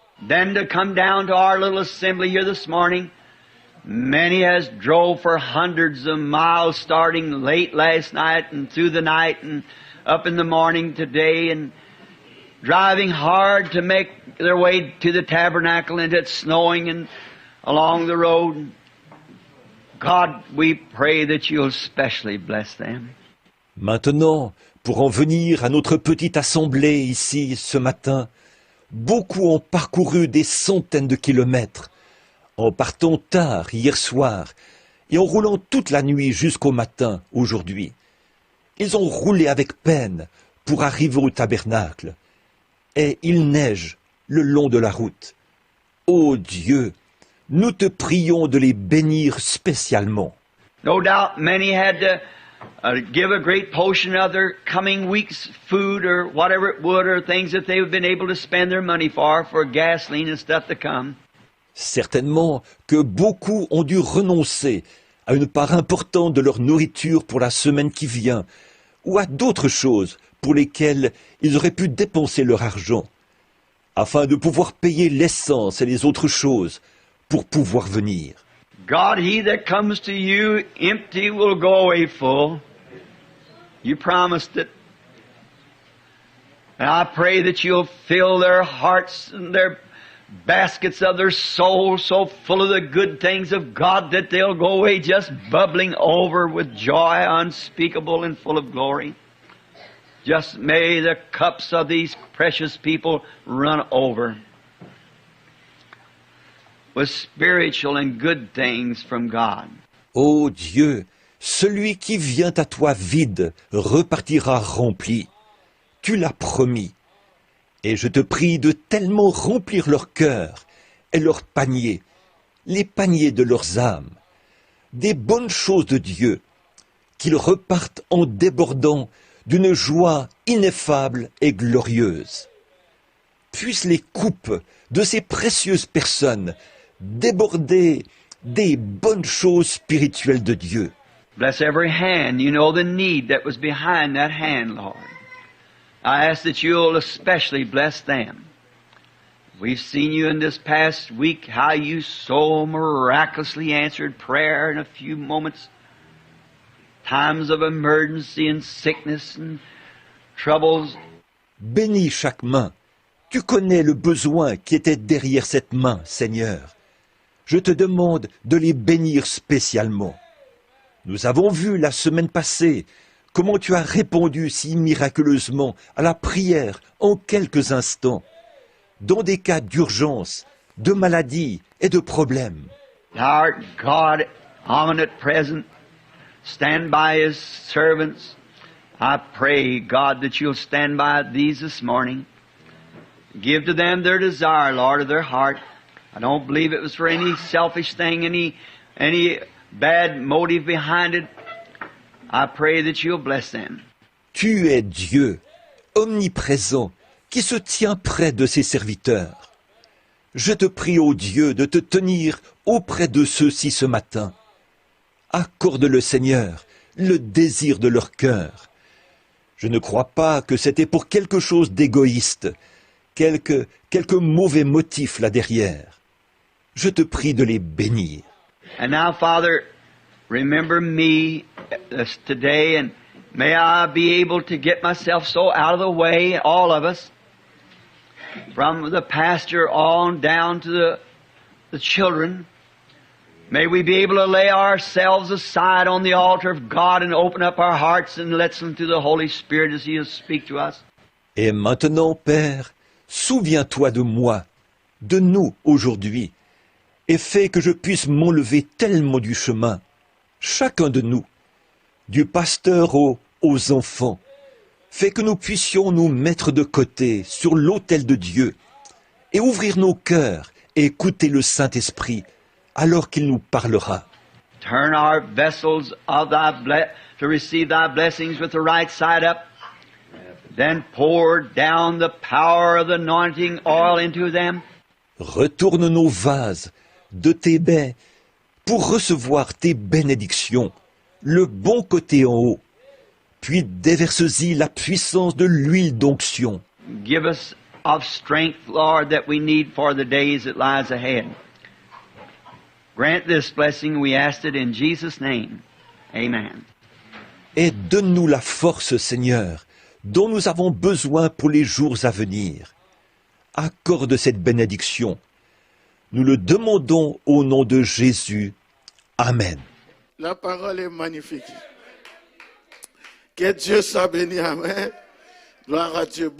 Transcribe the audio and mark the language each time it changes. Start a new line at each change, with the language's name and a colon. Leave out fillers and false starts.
English: Then to come down to our little assembly here this morning, many has drove for hundreds of miles starting late last night and through the night and up in the morning today and driving hard to make their way to the tabernacle and it's snowing and along the road. God, we pray that you'll especially bless them.
French: Maintenant, pour en venir à notre petite assemblée ici ce matin, beaucoup ont parcouru des centaines de kilomètres, en partant tard hier soir et en roulant toute la nuit jusqu'au matin aujourd'hui. Ils ont roulé avec peine pour arriver au tabernacle. Et il neige le long de la route. Ô Dieu, nous te prions de les bénir spécialement.
English: No doubt many had to give a great portion of their coming week's food or whatever it would or things that they've been able to spend their money for gasoline and stuff to come.
French: Certainement que beaucoup ont dû renoncer à une part importante de leur nourriture pour la semaine qui vient ou à d'autres choses pour lesquelles ils auraient pu dépenser leur argent, afin de pouvoir payer l'essence et les autres choses pour pouvoir venir.
English: God, he that comes to you empty will go away full. You promised it. And I pray that you'll fill their hearts and their baskets of their souls so full of the good things of God that they'll go away just bubbling over with joy unspeakable and full of glory. Just may the cups of these precious people run over with spiritual and good things from God.
French: Ô Dieu, celui qui vient à toi vide repartira rempli. Tu l'as promis. Et je te prie de tellement remplir leur cœur et leurs paniers, les paniers de leurs âmes, des bonnes choses de Dieu, qu'ils repartent en débordant d'une joie ineffable et glorieuse. Puissent les coupes de ces précieuses personnes déborder des bonnes choses spirituelles de Dieu.
English: Bless every hand. You know the need that was behind that hand, Lord. I ask that you'll especially bless them. We've seen you in this past week, how you so miraculously answered prayer in a few moments. Times of emergency and sickness and troubles.
French: Bénis chaque main. Tu connais le besoin qui était derrière cette main, Seigneur. Je te demande de les bénir spécialement. Nous avons vu la semaine passée comment tu as répondu si miraculeusement à la prière en quelques instants, dans des cas d'urgence, de maladie et de problèmes.
English: Our God, omnipresent, stand by His servants. I pray, God, that you'll stand by these this morning. Give to them their desire, Lord, of their heart. I don't believe it was for any selfish thing, any bad motive behind it. I pray that you'll bless them.
French: Tu es Dieu, omniprésent, qui se tient près de ses serviteurs. Je te prie, ô Dieu, de te tenir auprès de ceux-ci ce matin. Accorde-le, Seigneur, le désir de leur cœur. Je ne crois pas que c'était pour quelque chose d'égoïste, quelque mauvais motif là derrière. Je te prie de les bénir.
English: And now, Father, remember me today, and may I be able to get myself so out of the way, all of us, from the pastor on down to the children. May we be able to lay ourselves aside on the altar of God and open up our hearts and listen to the Holy Spirit as He'll speak to us.
French: Et maintenant, Père, souviens-toi de moi, de nous aujourd'hui, et fais que je puisse m'enlever tellement du chemin, chacun de nous, du pasteur aux enfants. Fais que nous puissions nous mettre de côté sur l'autel de Dieu et ouvrir nos cœurs et écouter le Saint-Esprit alors qu'il nous parlera.
English: Turn our vessels of to receive thy blessings with the right side up. Then pour down the power of the anointing oil into them.
French: Retourne nos vases de tes bains pour recevoir tes bénédictions, le bon côté en haut. puis déverse-y la puissance de l'huile d'onction.
English: Give us of strength, Lord, that we need for the days that lies ahead. Grant this blessing, we ask it in Jesus' name. Amen.
French: Et donne-nous la force, Seigneur, dont nous avons besoin pour les jours à venir. Accorde cette bénédiction. Nous le demandons au nom de Jésus. Amen. La parole est magnifique. Que Dieu soit béni. Amen. Gloire à Dieu.